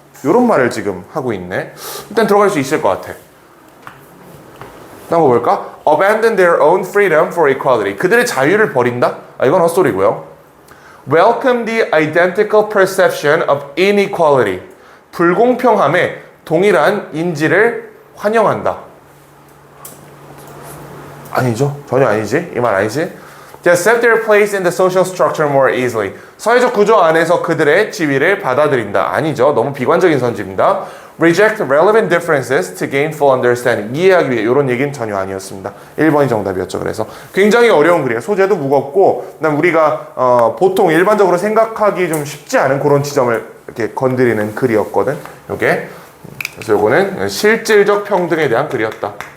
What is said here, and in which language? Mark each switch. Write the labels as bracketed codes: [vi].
[ko] 이런 말을 지금 하고 있네. 일단 들어갈 수 있을 것 같아. 한번 볼까? [en] Abandon their own freedom for equality. [ko] 그들의 자유를 버린다? 이건 헛소리고요. [en] Welcome the identical perception of inequality. [ko] 불공평함의 동일한 인지를 환영한다. 아니죠. 전혀 아니지. 이 말 아니지. [en] To accept their place in the social structure more easily. [ko] 사회적 구조 안에서 그들의 지위를 받아들인다. 아니죠. 너무 비관적인 선지입니다. [en] Reject relevant differences to gain full understanding. [ko] 이해하기 위해 이런 얘기는 전혀 아니었습니다. 1번이 정답이었죠. 그래서 굉장히 어려운 글이에요. 소재도 무겁고 우리가 보통 일반적으로 생각하기 좀 쉽지 않은 그런 지점을 이렇게 건드리는 글이었거든. 요게. 그래서 요거는 실질적 평등에 대한 글이었다.